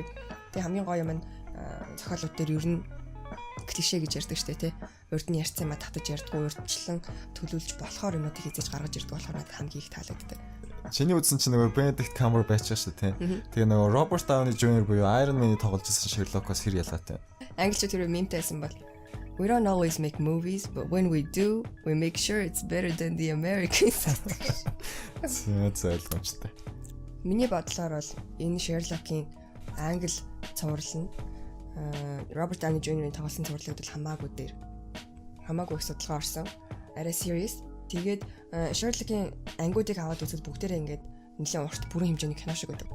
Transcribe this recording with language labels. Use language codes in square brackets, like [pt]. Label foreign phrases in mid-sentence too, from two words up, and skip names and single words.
[mn] Тэгээ хамгийн гоё юм нь зохиолууд дээр ер нь клишэ гэж ярьдаг штэ тий. Урд нь ярьсан юм татаж ярьдгүй урдчлан төлөвлөж болохоор юмнуудыг хизээж гаргаж ирдэг болохоор надад хамгийн их таалагддаг. Чиний үзсэн чинь нөгөө Benedict Cumberbatch шүү тий. Тэгээ нөгөө Robert Downey Jr. буюу Iron Man-ийг тоглож ирсэн Sherlock-оос хэр ялгаатай. Англичууд тэр мемтэйсэн бол [en] We don't always make movies, but when we do, we make sure it's better than the Americans. [mn] Зөв. Миний бодлоор бол энэ Sherlock-ийн англи цуврал нь Robert Downey Jr.-ийн тоглосон цувралууд бол хамаагүй их судалгаа орсон. Арай serious. Тэгээд Sherlock-ийн ангиудыг аваад үзвэл бүгдээрээ ингээд нэлээд урт бүрэн хэмжээний кино шиг байдаг.